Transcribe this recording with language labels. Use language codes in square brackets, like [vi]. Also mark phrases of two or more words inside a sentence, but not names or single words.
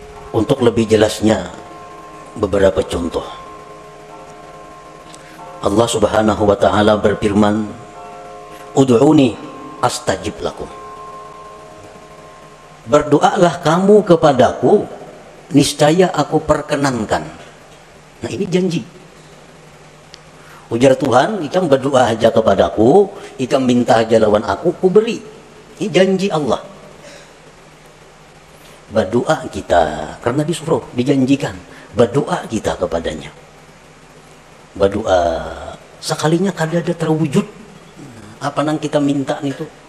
[id] Untuk lebih jelasnya beberapa contoh. Allah Subhanahu wa taala berfirman, [ar] "ادعوني أستجب لكم." [id] Berdoalah kamu kepadaku, niscaya aku perkenankan. Nah, ini janji. [bjn] Ujar Tuhan, "Ikam berdoa aja kepadaku, ikam minta aja lawan aku, ku beri." [id] Ini janji Allah. Berdoa kita, karena disuruh, dijanjikan, berdoa kita kepadanya. [bjn] Berdoa sekalinya kadada terwujud apa nang kita minta itu.